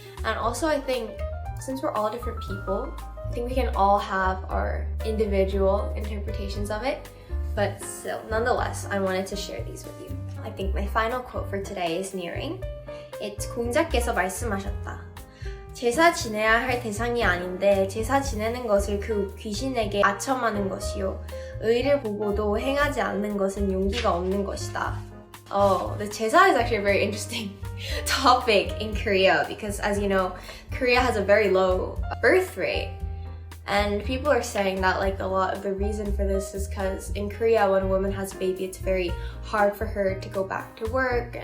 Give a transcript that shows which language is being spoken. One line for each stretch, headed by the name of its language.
English: And also I think since we're all different people, I think we can all have our individual interpretations of it. But still, nonetheless, I wanted to share these with you. I think my final quote for today is nearing. It's
Korean: 공자께서 말씀하셨다. 제사 지내야 할 대상이 아닌데 제사 지내는 것을 그 귀신에게 아첨하는 것이요. 의를 보고도 행하지 않는 것은 용기가 없는 것이다.
English: Oh, the 제사 is actually a very interesting topic in Korea because, as you know, Korea has a very low birth rate. And people are saying that like a lot of the reason for this is because in Korea, when a woman has a baby, it's very hard for her to go back to work.